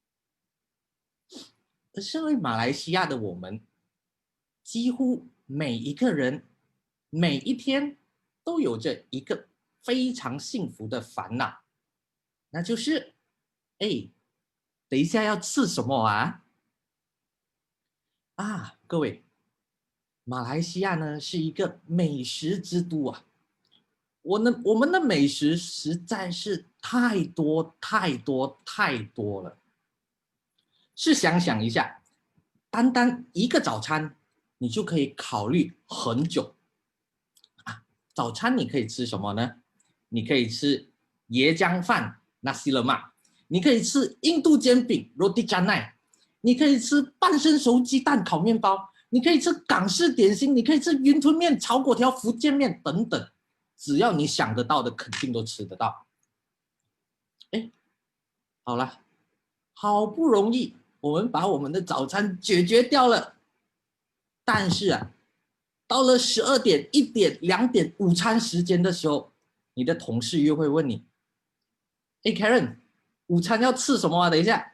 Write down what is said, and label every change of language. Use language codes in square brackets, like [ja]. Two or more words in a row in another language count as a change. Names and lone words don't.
[zh] 而身为马来西亚的我们，几乎每一个人每一天都有着一个非常幸福的烦恼，那就是等一下要吃什么各位，马来西亚呢是一个美食之都我们的美食实在是太多了。试想一下，单单一个早餐你就可以考虑很久早餐你可以吃什么呢？你可以吃椰浆饭 [ms] nasi lemak， [zh] 你可以吃印度煎饼 [ms] roti canai， [zh] 你可以吃半生熟鸡蛋烤面包，你可以吃港式点心，你可以吃云吞面、炒粿条、福建面等等，只要你想得到的肯定都吃得到。好了，好不容易我们把我们的早餐解决掉了，但是到了12点、1点、2点午餐时间的时候，你的同事又会问你：“Karen， 午餐要吃什么等一下。”